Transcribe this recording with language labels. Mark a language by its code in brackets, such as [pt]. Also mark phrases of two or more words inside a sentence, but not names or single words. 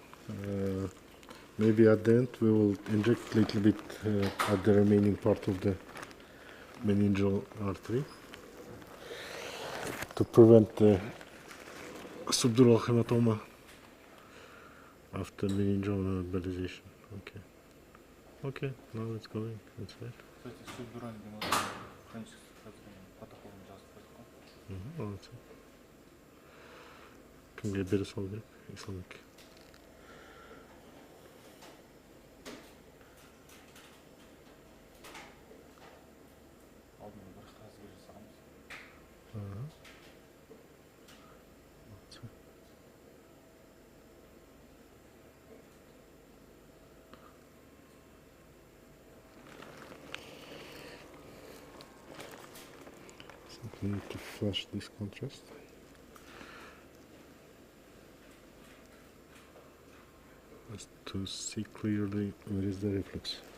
[en] Maybe at the end we will inject a little bit at the remaining part of the meningeal artery to prevent the subdural hematoma after meningioma embolization. Okay. Okay, now it's going inside. [kk] Кстати, [ru] субдуральный гематома хронический [kk] протоколын жазып қойдық қой. Молодцы. Кімге бере салу керек? Исламбекке. Алдымен бір қағаз бере саламыз. Молодцы. [en] We need to flush this contrast. Just to see clearly where is the reflux.